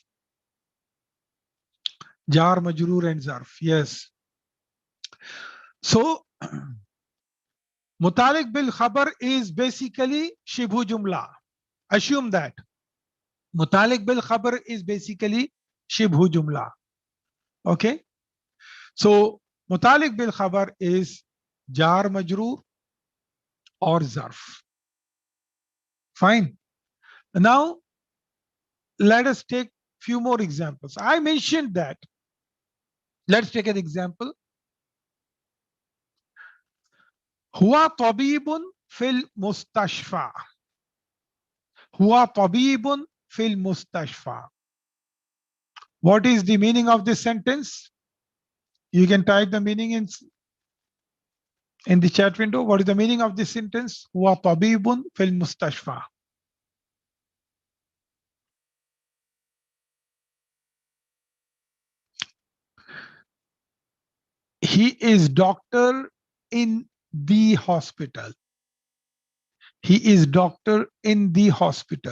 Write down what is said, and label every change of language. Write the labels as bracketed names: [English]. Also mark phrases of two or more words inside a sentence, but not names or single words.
[Arabic] جار مجرور [English] and Zarf. Yes. So [Arabic] متعلق بالخبر [English] is basically [Arabic] شبه جملة. [English] Assume that. [Arabic] متعلق بالخبر [English] is basically [Arabic] شبه جملة. [English] Okay. So [Arabic] متعلق بالخبر [English] is [Arabic] جار مجرور [English] or Zarf. Fine. Now let us take few more examples. I mentioned that. Let's take an example. [Arabic] هو طبيب في المستشفى. هو طبيب في المستشفى. [English] What is the meaning of this sentence? You can type the meaning in the chat window. What is the meaning of this sentence? [Arabic] هو طبيب في المستشفى. [English] He is doctor in the hospital. He is doctor in the hospital.